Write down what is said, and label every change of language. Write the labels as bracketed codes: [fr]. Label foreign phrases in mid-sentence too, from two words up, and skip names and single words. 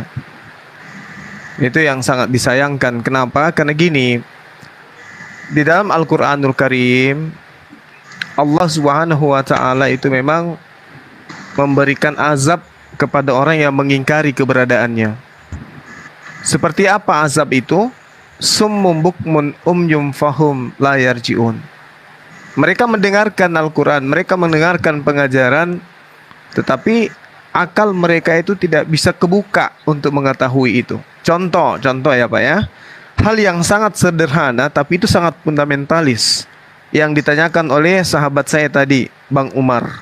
[id] Itu yang sangat disayangkan. Kenapa? Karena gini, di dalam [ar] القرآن الكريم الله سبحانه وتعالى [id] itu memang memberikan azab kepada orang yang mengingkari keberadaannya. Seperti apa azab itu? [ar] صم بكم عمي فهم لا يرجعون. [id] Mereka mendengarkan Al-Quran, mereka mendengarkan pengajaran, tetapi akal mereka itu tidak bisa kebuka untuk mengetahui itu. Contoh ya Pak ya. Hal yang sangat sederhana tapi itu sangat fundamentalis yang ditanyakan oleh sahabat saya tadi, Bang Umar.